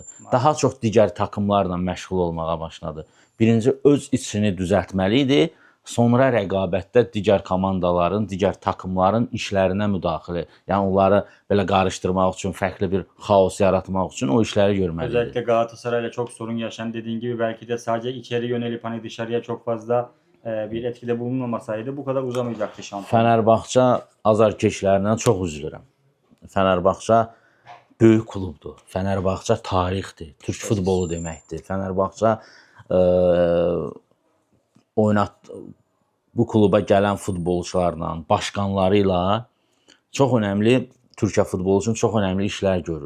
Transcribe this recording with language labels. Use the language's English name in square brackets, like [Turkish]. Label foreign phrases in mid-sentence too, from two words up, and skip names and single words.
[Azerbaijani] Daha çox digər takımlarla məşğul olmağa başladı. Birinci öz içini düzəltməli idi. Sonra rəqabətdə digər komandaların, digər takımların işlərinə müdaxilə, yəni onları belə qarışdırmaq üçün, fərqli bir xaos yaratmaq üçün o işləri görməli idi. [Turkish] Özellikle Galatasaray'la çok sorun yaşayan, dediğin gibi belki de sadece içeri yönelip hani dışarıya çok fazla bir etkide bulunmamasaydı bu kadar uzamayacaktı şampiyon. [Azerbaijani] Fənərbağça azarkeşlərindən çox üzülürəm. Fənərbağça böyük klubdur. Fənərbağça tarixdir. Türk futbolu deməkdir. Fənərbağça bu kluba gələn futbolçularla, başqanları ilə çox önəmli, Türkiyə futbolu üçün çox önəmli işlər görüb.